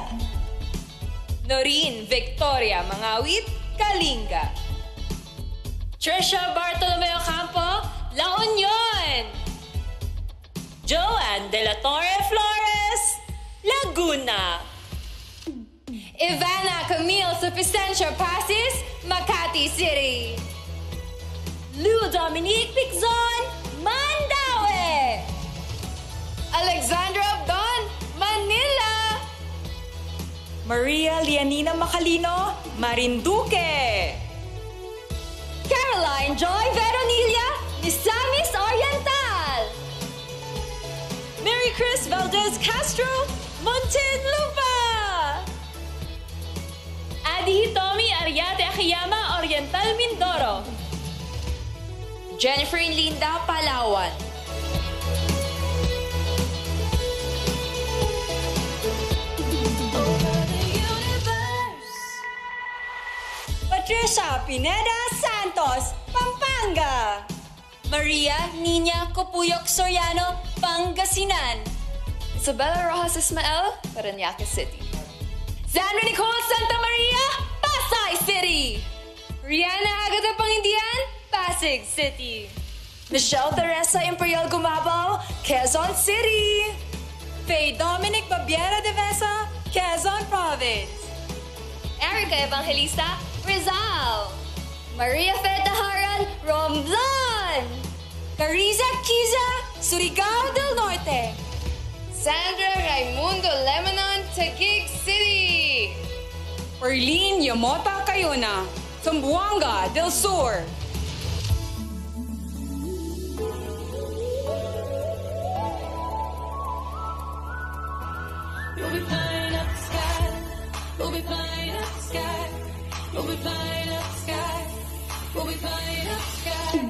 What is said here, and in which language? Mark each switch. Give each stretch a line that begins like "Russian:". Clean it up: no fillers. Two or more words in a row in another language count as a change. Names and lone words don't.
English: Noreen Victoria Mangawit, Kalinga. Trisha Bartolomeo Campo, La Union. Joanne De La Torre Flores, Laguna. Ivana Camille Sufficiencia Pasis, Makati City. Lou Dominique Pixon, Mandaue. Alexandra Abdon, Manila. Maria Lianina Macalino, Marinduque. Caroline Joy Veronilla, Misamis Oriental. Mary Chris Valdez Castro, Muntinlupa. Adi Hitomi Ariate Akiyama, Oriental Mindoro. Jennifer Linda Palawan. Patricia Pineda Santos, Pampanga. Maria Nina Copuyok Soriano, Pangasinan. Isabella Rojas Ismael, Parañaque City. Sandra Nicole Santa Maria, Pasay City. Rihanna Agata Pangindian, Pasig City. Michelle Teresa Imperial Gumabao, Quezon City. Faye Dominic Babiera de Vesa, Quezon Province. Erica Evangelista, Rizal. Maria Fetaharan, Romblon. Cariza Kiza, Surigao del Norte. Sandra Raimundo Lebanon, Taguig City. Orlene Yamota Cayuna, Zamboanga del Sur. We'll be flying up the sky. We'll be flying up the sky. We'll be flying up the sky. We'll be flying up the sky.